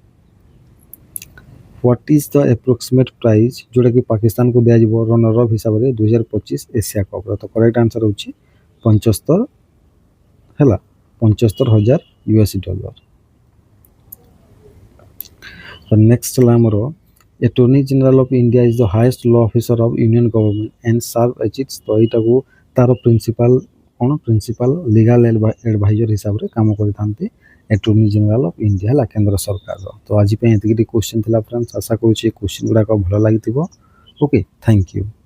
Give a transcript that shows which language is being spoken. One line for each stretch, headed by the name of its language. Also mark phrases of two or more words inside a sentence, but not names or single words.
English: What is the approximate prize
Odia: ଯେଉଁଟାକି ପାକିସ୍ତାନକୁ ଦିଆଯିବ
English: runner of
Odia: ହିସାବରେ 2025 ଏସିଆ କପ୍ର? ତ
English: correct answer
Odia: ହେଉଛି 75 ହେଲା 75,000 US$। ତ ନେକ୍ସଟ ହେଲା ଆମର
English: Attorney General of India is the highest law officer of Union Government and serve as its।
Odia: ତ ଏଇଟାକୁ ତାର ପ୍ରିନ୍ସିପାଲ କ'ଣ?
English: principal legal advisor
Odia: ହିସାବରେ କାମ କରିଥାନ୍ତି Attorney General of India ହେଲା କେନ୍ଦ୍ର ସରକାରର। ତ ଆଜି ପାଇଁ ଏତିକି କ୍ୱେଶ୍ଚନ୍ ଥିଲା ଫ୍ରେଣ୍ଡସ୍। ଆଶା କରୁଛି ଏ କ୍ୱେଶ୍ଚନ୍ ଗୁଡ଼ାକ ଭଲ ଲାଗିଥିବ।
English: OK, thank you.